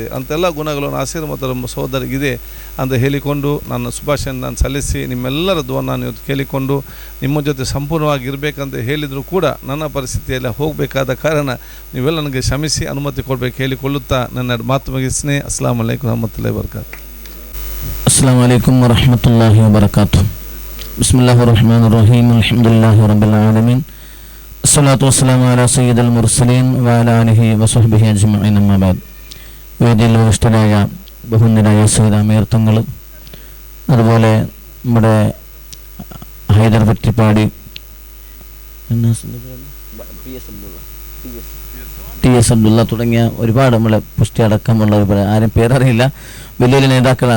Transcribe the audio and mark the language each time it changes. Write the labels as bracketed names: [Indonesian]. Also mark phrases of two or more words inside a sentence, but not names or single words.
[Kannada] ಅಂತೆಲ್ಲ ಗುಣಗಳು ನಾಸೀರ್ ಮತ್ತು ನಮ್ಮ ಸಹೋದರಿಗಿದೆ ಅಂತ ಹೇಳಿಕೊಂಡು ನನ್ನ ಶುಭಾಶಯನ್ನು ನಾನು ಸಲ್ಲಿಸಿ ನಿಮ್ಮೆಲ್ಲರ ದುವನ್ನು ನಾನು ಇವತ್ತು ಕೇಳಿಕೊಂಡು ನಿಮ್ಮ ಜೊತೆ ಸಂಪೂರ್ಣವಾಗಿ ಇರಬೇಕಂತ ಹೇಳಿದರೂ ಕೂಡ ನನ್ನ ಪರಿಸ್ಥಿತಿಯೆಲ್ಲ ಹೋಗಬೇಕಾದ ಕಾರಣ ನೀವೆಲ್ಲ ನನಗೆ ಕ್ಷಮಿಸಿ ಅನುಮತಿ ಕೊಡಬೇಕು ಹೇಳಿಕೊಳ್ಳುತ್ತಾ ನನ್ನ ಮಾತು ಮುಗಿಸ್ತೀನಿ. [Arabic] السلام عليكم ورحمة الله وبركاته. السلام عليكم ورحمة الله وبركاته. بسم الله الرحمن الرحيم. الحمد لله رب العالمين. الصلاة والسلام على سيد المرسلين وعلى آله وصحبه أجمعين. أما بعد. [Malayalam] വേദിയിൽ ഉപവിഷ്ടരായ ബഹുമാന്യരായ സയ്യിദ് അമീർ തങ്ങൾ, അതുപോലെ നമ്മുടെ ഹൈദർ പറ്റിപ്പാടി, TS അബ്ദുള്ള തുടങ്ങിയ ഒരുപാട് നമ്മളെ പുഷ്ടി അടക്കമുള്ള ഒരുപാട് ആരും പേരറിയില്ല, വലിയ വലിയ നേതാക്കളാണ്.